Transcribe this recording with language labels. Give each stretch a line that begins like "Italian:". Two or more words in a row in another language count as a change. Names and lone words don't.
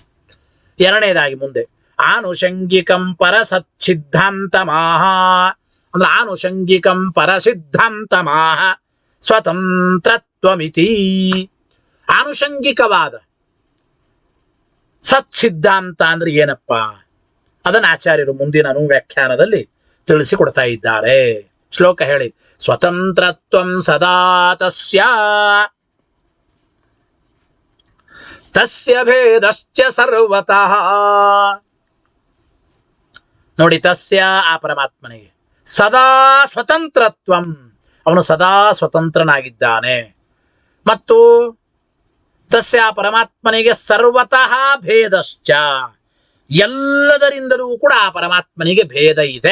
Kannada: ಎರಡನೇದಾಗಿ ಮುಂದೆ
Sanskrit: ಆನುಷಂಗಿಕಂ ಪರಸಚ್ಛಿದ್ದಾಂತ ಮಾಹ ಅಂದ್ರೆ ಆನುಷಂಗಿಕಂ ಪರಸಿದ್ಧಾಂತ ಮಾಹ ಸ್ವತಂತ್ರತ್ವಮಿತಿ.
Kannada: ಆನುಷಂಗಿಕವಾದ ಸಚ್ಛಿದ್ದಾಂತ ಅಂದ್ರೆ ಏನಪ್ಪ, ಅದನ್ನ ಆಚಾರ್ಯರು ಮುಂದಿನ ಅನುವ್ಯಾಖ್ಯಾನದಲ್ಲಿ ತಿಳಿಸಿಕೊಡ್ತಾ ಇದ್ದಾರೆ. ಶ್ಲೋಕ ಹೇಳಿ.
Sanskrit: ಸ್ವತಂತ್ರತ್ವಂ ಸದಾ ತಸ್ಯ ತಸ್ಯ ಭೇದಶ್ಚ ಸರ್ವತಃ.
Kannada: ನೋಡಿ, ತಸ್ಯ ಆ ಪರಮಾತ್ಮನಿಗೆ
Sanskrit: ಸದಾ ಸ್ವತಂತ್ರತ್ವಂ,
Kannada: ಅವನು ಸದಾ ಸ್ವತಂತ್ರನಾಗಿದ್ದಾನೆ. ಮತ್ತು ತಸ್ಯ ಪರಮಾತ್ಮನಿಗೆ
Sanskrit: ಸರ್ವತಃ ಭೇದಶ್ಚ,
Kannada: ಎಲ್ಲದರಿಂದಲೂ ಕೂಡ ಆ ಪರಮಾತ್ಮನಿಗೆ ಭೇದ ಇದೆ.